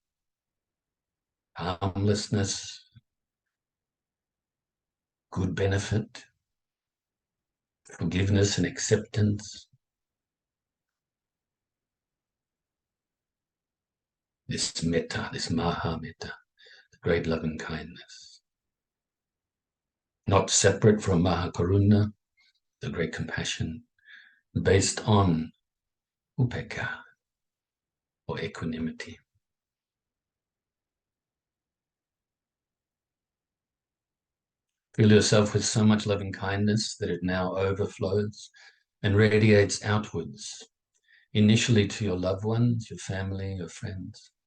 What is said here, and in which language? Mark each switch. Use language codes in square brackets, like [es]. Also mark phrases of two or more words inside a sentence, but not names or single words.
[en] Harmlessness, good benefit, forgiveness and acceptance. This metta, this [pi] maha metta, [en] the great loving kindness. Not separate from [pi] maha karuna, [en] the great compassion, based on upekkha, or equanimity. Fill yourself with so much loving kindness that it now overflows and radiates outwards, initially to your loved ones, your family, your friends.